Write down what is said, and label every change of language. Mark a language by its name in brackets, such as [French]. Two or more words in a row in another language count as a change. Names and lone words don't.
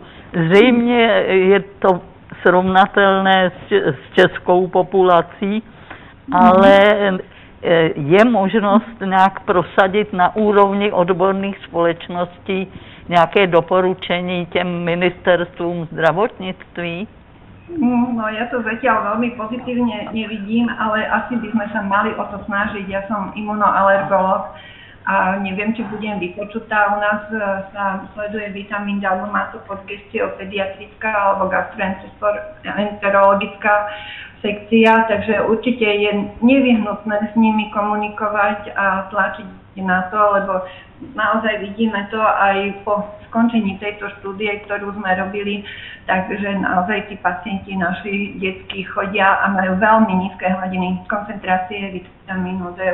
[Czech] Zřejmě je to srovnatelné s českou populací, ale je možnost nějak prosadit na úrovni odborných společností nějaké doporučení těm ministerstvům zdravotnictví? [Slovak] No ja to zatiaľ veľmi pozitívne nevidím, ale asi by sme sa mali o to snažiť. Ja som imunoalergolog a neviem, či budem vypočutá. U nás sa sleduje vitamín D, alebo má to pod gestiou pediatrická alebo gastroenterologická sekcia, takže určite je nevyhnutné s nimi komunikovať a tlačiť na to, lebo naozaj vidíme to aj po skončení tejto štúdie, ktorú sme robili, takže naozaj tí pacienti naši detskí chodia a majú veľmi nízke hladiny koncentrácie vitamínu D.